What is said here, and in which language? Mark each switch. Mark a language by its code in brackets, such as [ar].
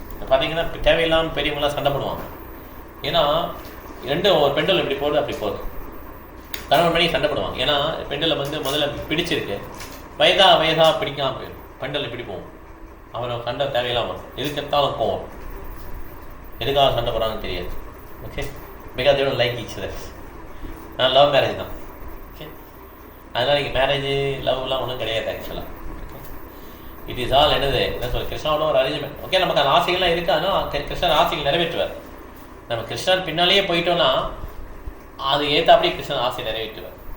[ta] பார்த்தீங்கன்னா தேவையில்லாமல் பெரியவங்களாம் சண்டை போடுவாங்க. ஏன்னா ரெண்டும் ஒரு பெண்டல் இப்படி போகுது அப்படி போகுது, கணவன் மணி சண்டை போடுவாங்க. ஏன்னா பெண்டலை வந்து முதல்ல பிடிச்சிருக்கு, வயதாக பிடிக்காம போயிடும். பெண்டல் இப்படி போகும், அவரை சண்டை தேவையில்லாமல் வரும். எதுக்கு எடுத்தாலும் போவோம், எதுக்காக சண்டை போடுறாங்கன்னு தெரியாது. [en] Okay, because they don't like each other. [ta] நான் லவ் மேரேஜ் தான். ஓகே, அதனால் இங்கே மேரேஜ் லவ்லாம் ஒன்றும் கிடையாது ஆக்சுவலாக. [en] it is all [ta] என்னது என்ன சொல்ல கிருஷ்ணாவோட ஒரு அரேஞ்ச்மெண்ட். ஓகே, நமக்கு அந்த ஆசைகள்லாம் இருக்குது, ஆனால் கிருஷ்ணன் ஆசைகள் நிறைவேற்றுவார். நம்ம கிருஷ்ணன் பின்னாலேயே போயிட்டோன்னா அது ஏற்றாப்படி கிருஷ்ணன் ஆசை நிறைவேற்றுவார்.